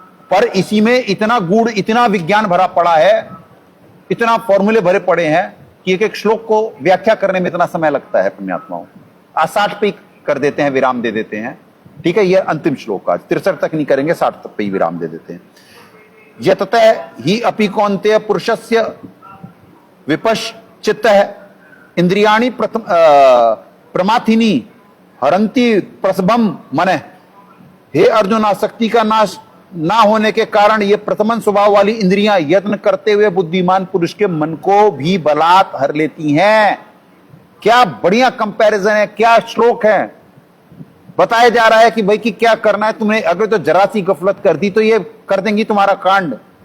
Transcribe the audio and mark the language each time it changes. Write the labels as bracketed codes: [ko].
[hi] पर इसी में इतना गूढ़, इतना विज्ञान भरा पड़ा है, इतना फॉर्मूले भरे पड़े हैं कि एक एक श्लोक को व्याख्या करने में इतना समय लगता है पुण्यात्माओं। आज 60 पे कर देते हैं, विराम दे देते हैं, ठीक है। ये अंतिम श्लोक आज 63 तक नहीं करेंगे, 60 तक पे ही विराम दे देते हैं। [sa] यततः ही अपि कौन्तेय पुरुषस्य विपश्चित्तः इंद्रियाणि प्रमाथिनी हरंती प्रसभम मनः। [hi] हे अर्जुन, आसक्ति का नाश ना होने के कारण ये प्रथमन स्वभाव वाली इंद्रियां यत्न करते हुए बुद्धिमान पुरुष के मन को भी बलात् हर लेती हैं। क्या बढ़िया कंपैरिजन है, क्या श्लोक है। बताया जा रहा है कि भाई कि क्या करना है तुमने, अगर तो जरा सी गफलत कर दी तो ये कर देंगी तुम्हारा कांड।